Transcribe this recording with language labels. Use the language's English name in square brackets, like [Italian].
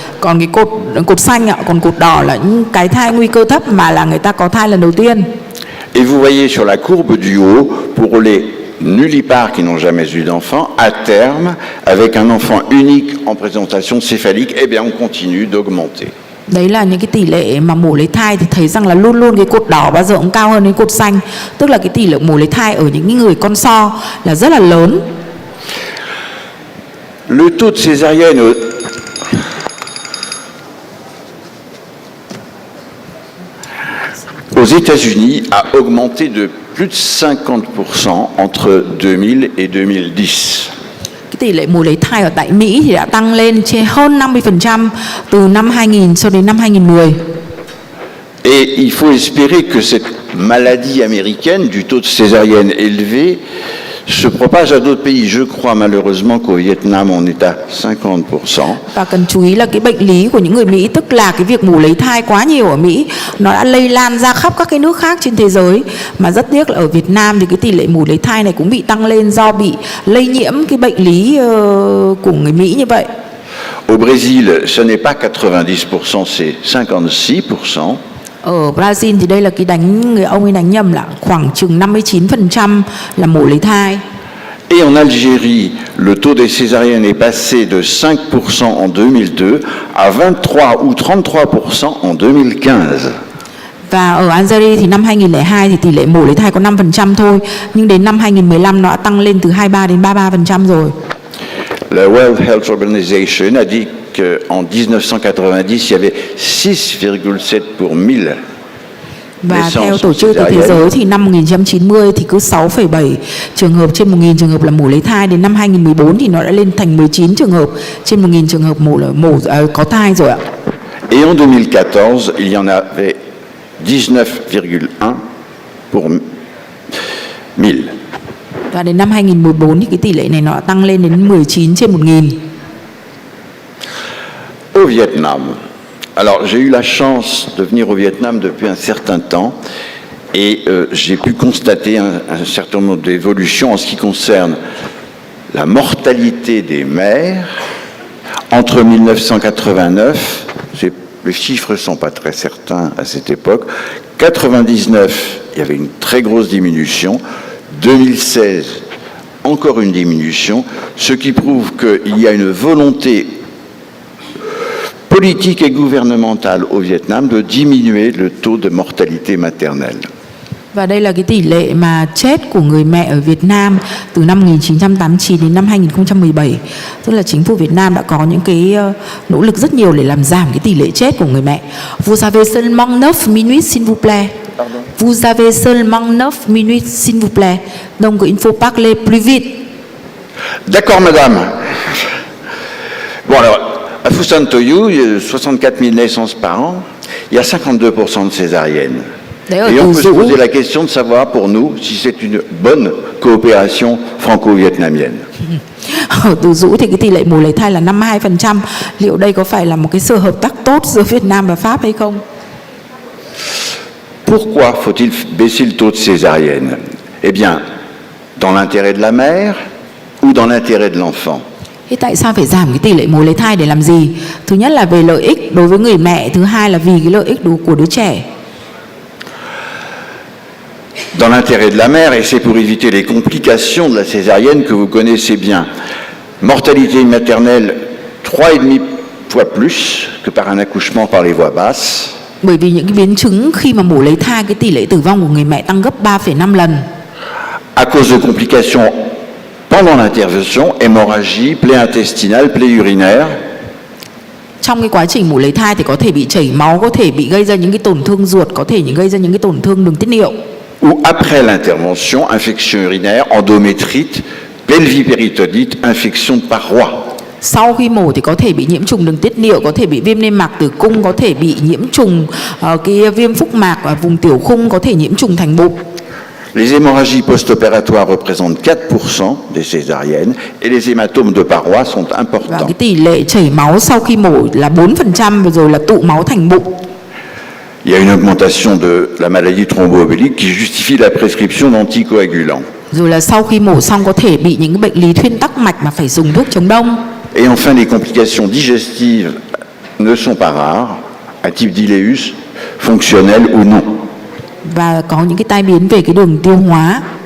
[Vietnamese] Còn cái cột xanh ạ, còn cột đỏ là những cái thai nguy cơ thấp mà là người ta có thai lần đầu tiên. [French] Et vous voyez sur la courbe du haut, pour les nullipares qui n'ont jamais eu d'enfant, à terme, avec un enfant unique en présentation céphalique, eh bien on continue d'augmenter. [Vietnamese] Đấy là những cái tỷ lệ mà mổ lấy thai thì thấy rằng là luôn luôn cái cột đỏ bao giờ cũng cao hơn cái cột xanh. Tức là cái tỷ lệ mổ lấy thai ở những người con so là rất là lớn. [French] Le taux de césarienne aux États-Unis a augmenté de plus de 50% entre 2000 et 2010. [Vietnamese] Cái tỷ lệ mổ lấy thai ở tại Mỹ thì đã tăng lên trên hơn 50% từ năm 2000 cho đến năm 2010. [French] Et il faut espérer que cette maladie américaine du taux de césarienne élevé se propage à d'autres pays. Je crois malheureusement qu'au Vietnam, on est à 50%. [Vietnamese] Và cần chú ý là cái bệnh lý của những người Mỹ, tức là cái việc mổ lấy thai quá nhiều ở Mỹ, nó đã lây lan ra khắp các cái nước khác trên thế giới. Mà rất tiếc là ở Việt Nam thì cái tỷ lệ mổ lấy thai này cũng bị tăng lên do bị lây nhiễm cái bệnh lý của người Mỹ như vậy. [French] Au Brésil, ce n'est pas 90%, c'est 56%. [Vietnamese] Ở Brazil thì đây là cái người ông ấy đánh nhầm là khoảng chừng 59% là mổ lấy thai. [French] Et en Algérie, le taux des césariennes est passé de 5% en 2002 à 23 ou 33% en 2015. [Vietnamese] Và ở Algeria thì năm 2002 thì tỷ lệ mổ lấy thai có 5% thôi, nhưng đến năm 2015 nó đã tăng lên từ 23 đến 33% rồi. [French] La World Health Organization a dit qu'en 1990, il y avait 6,7 pour 1000. [Vietnamese] Và theo Tổ chức Y tế Thế giới thì năm 1990 thì cứ 6,7 trường hợp trên 1.000 trường hợp là mổ lấy thai, đến năm 2014 thì nó đã lên thành 19 trường hợp trên 1.000 trường hợp có thai rồi ạ. [French] Et en 2014, il y en avait 19,1 pour 1000. [Vietnamese] Và đến năm 2014 thì cái tỷ lệ này nó tăng lên đến 19 trên 1.000. [French] Au Vietnam, alors j'ai eu la chance de venir au Vietnam depuis un certain temps et j'ai pu constater un certain nombre d'évolutions en ce qui concerne la mortalité des mères entre 1989, les chiffres ne sont pas très certains à cette époque, 99, il y avait une très grosse diminution, 2016, encore une diminution, ce qui prouve qu'il y a une volonté politique et gouvernementale au Vietnam de diminuer le taux de mortalité maternelle. [Vietnamese] Và đây là cái tỷ lệ mà chết của người mẹ ở Việt Nam từ năm 1989 đến năm 2017. Tức là chính phủ Việt Nam đã có những cái nỗ lực rất nhiều để làm giảm cái tỷ lệ chết của người mẹ. [French] Vous avez seulement 9 minutes s'il vous plaît. Pardon? Vous avez seulement 9 minutes s'il vous plaît. Donc il faut parler plus vite. D'accord, madame. Bon, alors, à Fusantoyu, il y a 64 000 naissances par an, il y a 52% de césariennes. Et on peut se poser la question de savoir pour nous si c'est une bonne coopération franco-vietnamienne. [Vietnamese] Ở Từ Dũ thì cái tỷ lệ mổ lấy thai là 52%. Liệu đây có phải là một cái sự hợp tác tốt giữa Việt Nam và Pháp hay không? [French] pourquoi faut-il baisser le taux de césarienne? Eh bien, dans l'intérêt de la mère ou dans l'intérêt de l'enfant? [Vietnamese] Thế tại sao phải giảm cái tỷ lệ mổ lấy thai để làm gì? Thứ nhất là về lợi ích đối với người mẹ, thứ hai là vì cái lợi ích của đứa trẻ. [French] Dans l'intérêt de la mère, et c'est pour éviter les complications de la césarienne que vous connaissez bien. Mortalité maternelle 3,5 fois plus que par un accouchement par les voies basses. [Vietnamese] Bởi vì những cái biến chứng khi mà mổ lấy thai, cái tỷ lệ tử vong của người mẹ tăng gấp 3,5 lần. [French] À cause de complications pendant l'intervention, hémorragie, plaie intestinale, plaie urinaire. [Vietnamese] Trong cái quá trình mổ lấy thai thì có thể bị chảy máu, có thể bị gây ra những cái tổn thương ruột, có thể gây ra những cái tổn thương đường tiết niệu. [French] Ou après l'intervention, infection urinaire, endométrite, pelviperitodite, infection de paroi. [Vietnamese] Sau khi mổ thì có thể bị nhiễm trùng đường tiết niệu, có thể bị viêm niêm mạc tử cung, có thể bị nhiễm trùng cái viêm phúc mạc và vùng tiểu khung, có thể nhiễm trùng thành bụng. [French] Les hémorragies post-opératoires représentent 4% des césariennes et les hématomes de paroi sont [Vietnamese] Và [French] importants. [Vietnamese] cái tỷ lệ chảy máu sau khi mổ là 4% và rồi là tụ máu thành bụng. [French] Il y a une augmentation de la maladie thromboembolique qui justifie la prescription d'anticoagulants. [Vietnamese] Rồi là sau khi mổ xong có thể bị những cái bệnh lý thuyên tắc mạch mà phải dùng thuốc chống đông. [French] Et enfin, les complications digestives ne sont pas rares, à type d'iléus, fonctionnel ou non. [Vietnamese] Và có những cái tai biến về cái đường tiêu hóa.